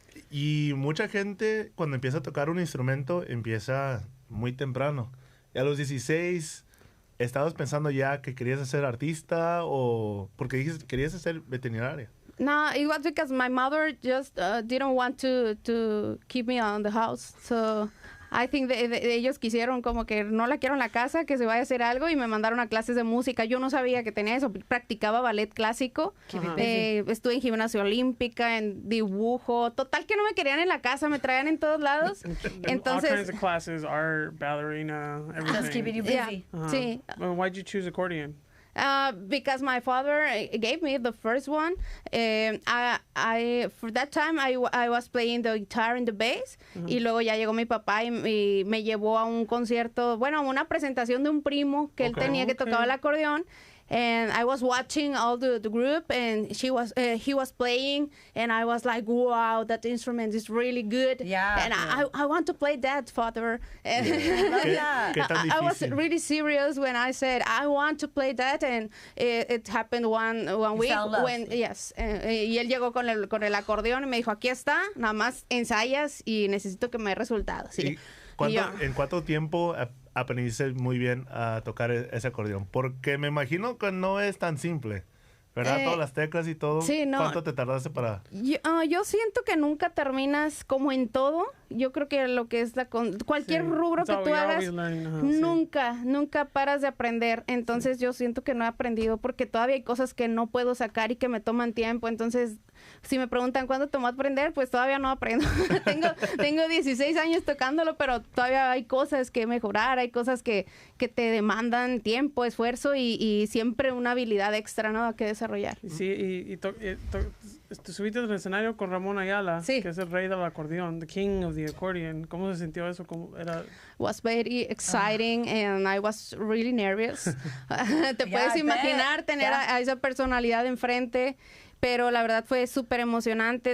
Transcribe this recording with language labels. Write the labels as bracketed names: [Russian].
[Spanish] Y mucha gente cuando empieza a tocar un instrumento empieza muy temprano. Y a los 16 ¿estabas pensando ya que querías ser artista o porque dijiste que querías ser veterinaria? [English] No, it was because my mother just didn't want to keep me on the house. So I think [Spanish] ellos quisieron como que no la quiero en la casa, que se vaya a hacer algo, y me mandaron a clases de música. Yo no sabía que tenía eso. Practicaba ballet clásico. Estuve en gimnasia olímpica, en dibujo. Total que no me querían en la casa, me traían en todos lados. Entonces, [English] all kinds of classes, art, ballerina, everything. Just keeping you busy. Yeah. Sí. Why'd you choose accordion? Because my father gave me the first one. I for that time I was playing the guitar and the bass, [Spanish] y luego ya llegó mi papá y me llevó a un concierto, bueno, a una presentación de un primo que él tenía que tocaba el acordeón. [English] And I was watching all the group, and he was playing, and I was like, wow, that instrument is really good. Yeah. And I want to play that, father. And I was really serious when I said I want to play that, and it happened one week when yes. [Spanish] Y él llegó con el acordeón y me dijo, aquí está, nada más ensayas y necesito que me dé resultados. Sí. ¿En cuánto tiempo aprendiste muy bien a tocar ese acordeón? Porque me imagino que no es tan simple, ¿verdad? Todas las teclas y todo. Sí, no. ¿Cuánto te tardaste para...? Yo siento que nunca terminas como en todo. Yo creo que lo que es cualquier rubro que tú hagas, nunca paras de aprender. Entonces yo siento que no he aprendido porque todavía hay cosas que no puedo sacar y que me toman tiempo. Entonces, si me preguntan cuándo tomó aprender, pues todavía no aprendo. tengo 16 años tocándolo, pero todavía hay cosas que mejorar, hay cosas que te demandan tiempo, esfuerzo y siempre una habilidad extra, ¿no?, que desarrollar. Sí, y subiste al escenario con Ramón Ayala, que es el rey del acordeón, [English] the king of the accordion. [Spanish] ¿Cómo se sintió eso? ¿Cómo era? [English] Was very exciting and I was really nervous. [Spanish] Te puedes imaginar tener a esa personalidad enfrente, pero la verdad fue súper emocionante.